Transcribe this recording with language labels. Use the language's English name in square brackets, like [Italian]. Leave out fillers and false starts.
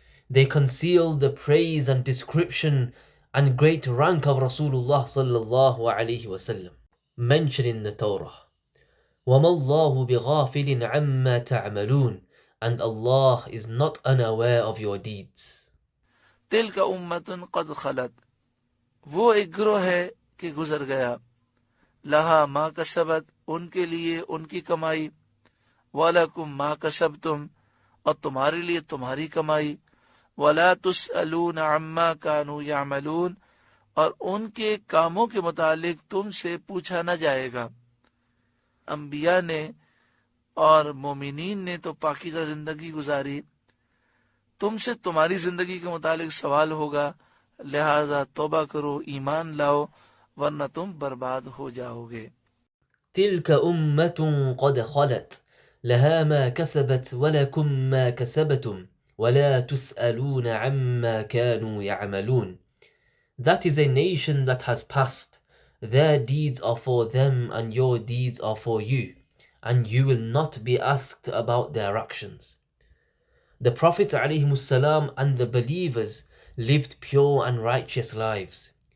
[English] They concealed the praise and description and great rank of Rasulullah sallallahu alayhi wa sallam, mentioned in the Torah. [Arabic] وَمَا اللَّهُ بِغَافِلٍ عَمَّا تَعْمَلُونَ, [English] and Allah is not unaware of your deeds. [Arabic] تِلْكَ أُمَّةٌ قَدْ خَلَتْ، [Urdu] وہ ایک گروہ ہے کہ گزر گیا، [Arabic] لہا ما کسبت، [Urdu] ان کے لیے ان کی کمائی، [Arabic] وَلَكُمْ مَا كَسَبْتُمْ، [Urdu] اور تمہارے لیے تمہاری کمائی، [Arabic] وَلَا تُسْأَلُونَ عَمَّا كَانُوا يَعْمَلُونَ، [Urdu] اور ان کے کاموں کے متعلق تم سے پوچھا نہ جائے گا۔ انبیاء نے اور مومنین نے تو پاکیزہ زندگی گزاری، تم سے تمہاری زندگی کے متعلق سوال ہوگا، لہذا توبہ کرو، ایمان لاؤ، ورنہ تم برباد ہو جاؤ گے۔ [Arabic] تلك أمة قد خلت لها ما كسبت ولكم ما كسبتم ولا تسألون عما كانوا يعملون. [English] That is a nation that has passed. Their deeds are for them and your deeds are for you, and you will not be asked about their actions. The Prophets ﷺ and the believers lived pure and righteous lives.